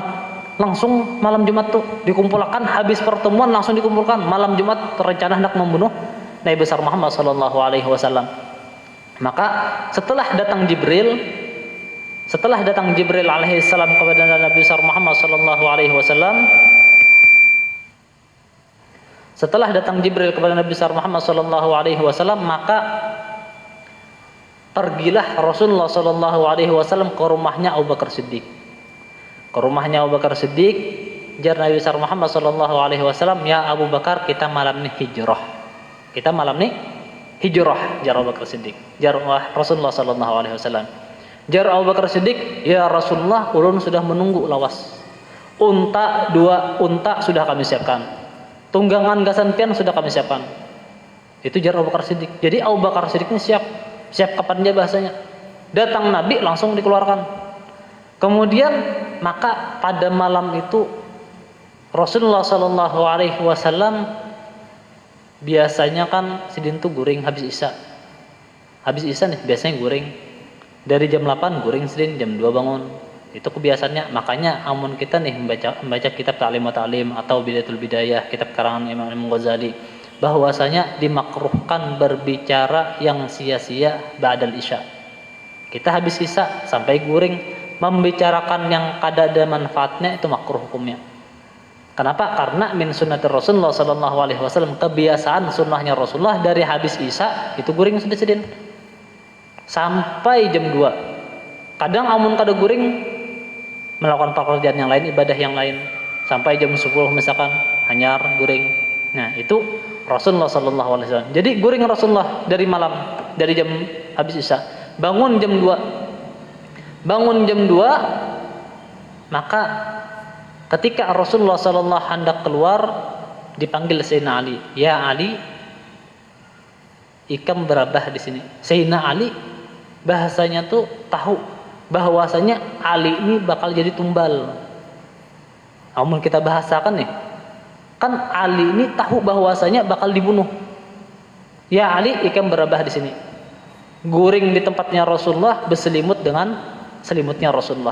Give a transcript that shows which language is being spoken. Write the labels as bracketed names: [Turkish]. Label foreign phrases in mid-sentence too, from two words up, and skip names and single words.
[Indonesian] Langsung malam Jumat tuh dikumpulkan, habis pertemuan langsung dikumpulkan malam Jumat, terencana hendak membunuh Nabi besar Muhammad [Arabic] sallallahu alaihi wasallam. [Indonesian] Maka setelah datang Jibril alaihissalam kepada Nabi besar Muhammad [Arabic] sallallahu alaihi wasallam, [Indonesian] setelah datang Jibril kepada Nabi besar Muhammad [Arabic] sallallahu alaihi wasallam, [Indonesian] maka pergilah Rasulullah [Arabic] sallallahu alaihi wasallam [Indonesian] ke rumahnya Abu Bakar Siddiq. Ke rumahnya Abu Bakar Siddiq, jar Nabi besar Muhammad [Arabic] sallallahu alaihi wasallam, [Indonesian] ya Abu Bakar, kita malam ini hijrah. Kita malam ini hijrah, jar Abu Bakar Siddiq. [Banjar] Jar Rasulullah [Arabic] sallallahu alaihi wasallam. [Banjar] Jar Abu Bakar Siddiq, [Arabic] ya Rasulullah, [Banjar] ulun sudah menunggu lawas. [Indonesian] Dua unta sudah kami siapkan. [Banjar] Tunggangan gasan pian sudah kami siapkan. [Indonesian] Itu jar Abu Bakar Siddiq. Jadi Abu Bakar Siddiq ini siap kapan dia bahasanya. Datang Nabi langsung dikeluarkan. [Banjar] Kemudian maka pada malam itu Rasulullah [Arabic] sallallahu alaihi wasallam [Banjar] biasanya kan sidin tuh guring habis isya. Habis isya nih biasanya guring. Dari jam 8 guring sidin, jam 2 bangun. [Indonesian] Itu kebiasaannya. Makanya amun kita nih membaca kitab Ta'lim wa Ta'lim atau Bidayatul Bidayah, kitab karangan Imam Ghazali. bahwasanya dimakruhkan berbicara yang sia-sia [Arabic] ba'dal isya. [Banjar] Kita habis isya sampai guring membicarakan yang kada ada manfaatnya, itu makruh hukumnya. [Indonesian] Kenapa? Karena [Arabic] min sunnatir Rasulullah sallallahu alaihi wasallam, [Banjar] kebiasaan sunnahnya Rasulullah dari habis isya itu guring sedih-sedih sampai jam 2. Kadang amun kada guring melakukan pekerjaan yang lain, ibadah yang lain, sampai jam 10 misalkan hanyar guring. [Indonesian] Nah, itu Rasulullah [Arabic] sallallahu alaihi wasallam. [Banjar] Jadi guring Rasulullah dari malam, dari jam habis isya, bangun jam 2. [Indonesian] Bangun jam 2, maka ketika [Arabic] Rasulullah sallallahu [Indonesian] hendak keluar, dipanggil Sayyidina Ali. [Banjar] Ya Ali, ikam berabah di sini. [Indonesian] Sayyidina Ali bahasanya tuh tahu bahwasanya Ali ini bakal jadi tumbal. Namun kita bahasakan nih, kan Ali ini tahu bahwasanya bakal dibunuh. [Banjar] Ya Ali, ikam berabah di sini. Guring di tempatnya Rasulullah, berselimut dengan selimutnya Rasulullah.